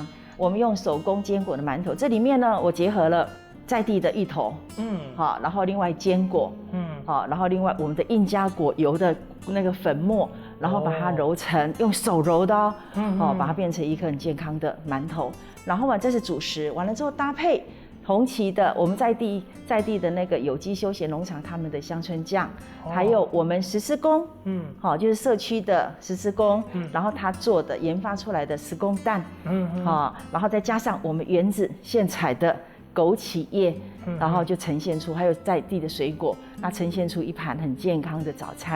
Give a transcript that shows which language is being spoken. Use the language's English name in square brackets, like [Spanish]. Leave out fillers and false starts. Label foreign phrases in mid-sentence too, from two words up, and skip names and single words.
[Chinese] 我們用手工堅果的饅頭，這裡面呢，我結合了在地的芋頭，然後另外堅果，然後另外我們的印加果油的那個粉末，然後把它揉成用手揉的把它變成一個很健康的饅頭。然後嘛，這是主食，完了之後搭配紅旗的，我們在地的那個有機休閒農場，他們的香椿醬，還有我們石獅公，就是社區的石獅公，然後他做的研發出來的石公蛋，然後再加上我們園子現採的枸杞葉，然後就呈現出，還有在地的水果，那呈現出一盤很健康的早餐。